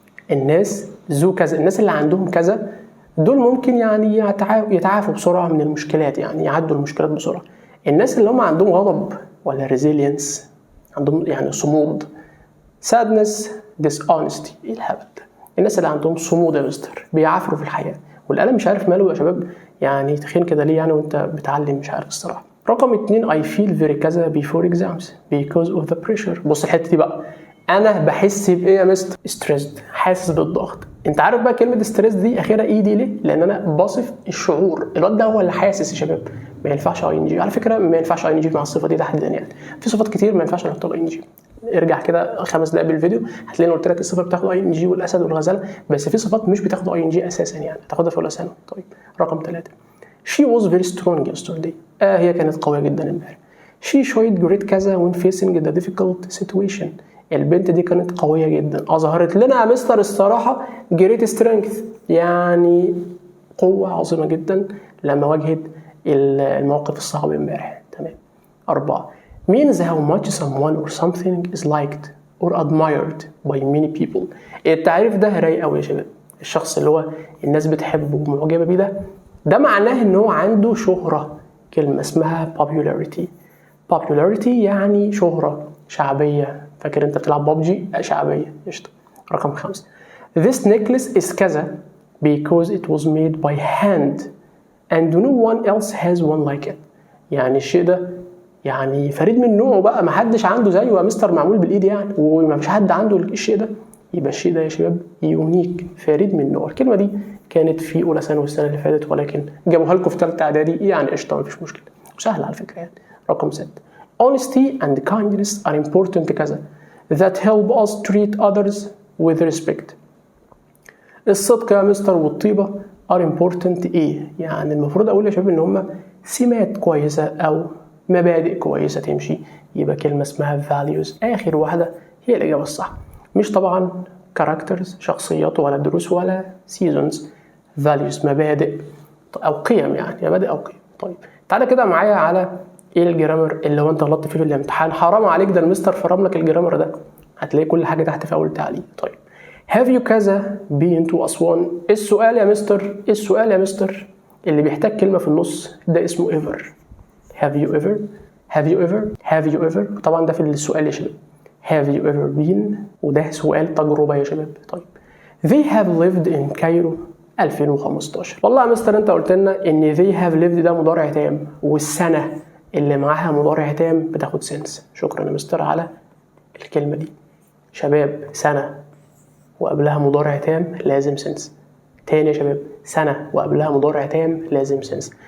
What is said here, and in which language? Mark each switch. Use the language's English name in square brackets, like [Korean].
[Arabic] الناس ذو كذا، الناس اللي عندهم كذا دول ممكن يعني يتعافوا بسرعه من المشكلات، يعني يعدوا المشكلات بسرعه. الناس اللي هم عندهم غضب ولا resilience، عندهم يعني صمود، sadness، dishonesty، ايه الهبل ده؟ الناس اللي عندهم صمود يا مستر بيعافروا في الحياه. والقلم مش عارف ماله يا شباب، يعني تخين كده ليه يعني وانت بتعلم؟ مش عارف الصراحه. [English] رقم 2 I feel very كذا before exams because of the pressure. [Arabic] بص الحته دي بقى، انا بحس بايه يا مستر؟ stressed، حاسس بالضغط. انت عارف بقى كلمه stress دي اخيرا اي دي ليه؟ لان انا باصف الشعور. الواد ده هو اللي حاسس يا شباب. ما ينفعش اي ان جي على فكره، ما ينفعش اي ان جي مع الصفه دي تحديدا. يعني في صفات كتير ما ينفعش نحط اي ان جي. ارجع كده 5 دقايق بالفيديو هتلاقيني قلت لك الصفه بتاخد اي ان جي والاسد والغزاله، بس في صفات مش بتاخد اي ان جي اساسا، يعني تاخدها في اولى ثانوي. [English] طيب رقم 3 she was very strong yesterday. [Arabic] هي كانت قويه جدا امبارح. [English] she showed great كذا when facing the difficult situation. [Arabic] البنت دي كانت قويه جدا. اظهرت لنا يا مستر الصراحه [English] great strength، [Arabic] يعني قوه عظيمه جدا لما واجهت الموقف الصعب امبارح. تمام. [English] 4 means how much someone or something is liked or admired by many people. [Arabic] التعريف ده رايق قوي يا شباب. الشخص اللي هو الناس بتحبه ومعجبه بيه ده معناه ان هو عنده شهره. كلمه اسمها popularity. popularity يعني شهره، شعبيه. فاكر انت بتلعب ببجي؟ شعبيه. قشطه. [English] رقم 5 this necklace is كذا because it was made by hand and no one else has one like it. [Arabic] يعني الشيء ده يعني فريد من نوعه بقى، ما حدش عنده زيه يا مستر، معمول بالايد يعني، وما فيش حد عنده الشيء ده. يبقى الشيء ده يا شباب يونيك، فريد من نوعه. الكلمه دي كانت في اولى ثانوي السنه اللي فاتت، ولكن جابوها لكم في ثالثه اعدادي، يعني قشطه مفيش مشكله، وسهله على فكره يعني. [English] رقم 6 honesty and kindness are important كذا that help us treat others with respect. [Arabic] الصدق يا مستر والطيبه [English] are important [Arabic] ايه؟ يعني المفروض اقول يا شباب ان هم سمات كويسه او مبادئ كويسه تمشي. يبقى كلمه اسمها values. اخر واحده هي الاجابه الصح، مش طبعا characters شخصيات ولا دروس ولا seasons. values مبادئ او قيم، يعني مبادئ او قيم. طيب تعالى كده معايا على ايه الجرامر اللي هو انت غلطت فيه في الامتحان. حرام عليك، ده المستر فرم لك الجرامر ده، هتلاقي كل حاجه تحت في اول تعليق. طيب [English] have you كذا been to [Arabic] أسوان؟ السؤال يا مستر، السؤال يا مستر اللي بيحتاج كلمه في النص ده اسمه ever. [English] have you ever، have you ever، have you ever. [Arabic] طبعا ده في السؤال يا شباب. [English] have you ever been، [Arabic] وده سؤال تجربه يا شباب. [English] طيب they have lived in Cairo 2015. [Arabic] والله يا مستر انت قلت لنا ان [English] they have lived [Arabic] ده مضارع تام، والسنه اللي معاها مضارع تام بتاخد سنس. شكرا يا مستر على الكلمه دي. شباب سنه وقبلها مضارع تام لازم سنس. تاني يا شباب، سنه وقبلها مضارع تام لازم سنس.